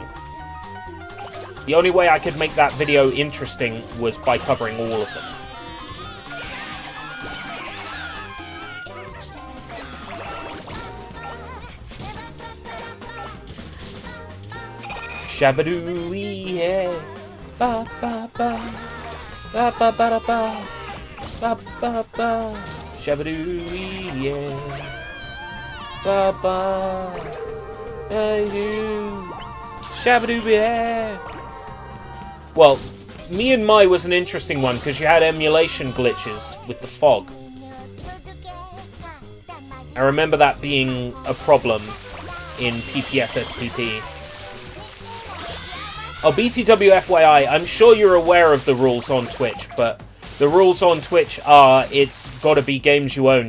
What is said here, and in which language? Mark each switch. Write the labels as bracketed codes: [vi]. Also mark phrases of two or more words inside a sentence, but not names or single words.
[en] The only way I could make that video interesting was by covering all of them. Shabadoo, yeah, ba ba ba, ba ba ba da ba, ba ba ba, shabadoo, yeah, ba ba, shabadoo, yeah. Well, Me and Mai was an interesting one because you had emulation glitches with the fog. I remember that being a problem in PPSSPP. Oh, BTW FYI, I'm sure you're aware of the rules on Twitch, but the rules on Twitch are it's got to be games you own.